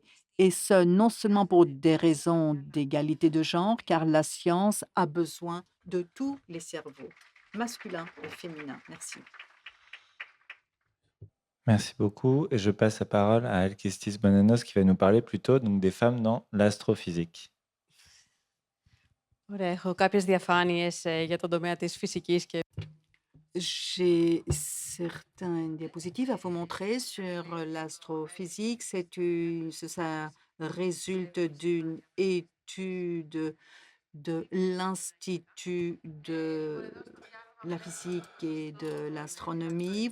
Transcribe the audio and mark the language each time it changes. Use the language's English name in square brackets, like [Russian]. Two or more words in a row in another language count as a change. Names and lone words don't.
[French] Et ce, non seulement pour des raisons d'égalité de genre, car la science a besoin de tous les cerveaux, masculins et féminins. Merci. Merci beaucoup. Et je passe la parole à Alkistis Bonanos qui va nous parler plutôt donc, des femmes dans l'astrophysique. [Greek] Ωραία, έχω κάποιες διαφάνειες για τον τομέα της φυσικής και [French] J'ai certaines diapositives à vous montrer sur l'astrophysique. Ça résulte d'une étude de l'Institut de la physique et de l'astronomie.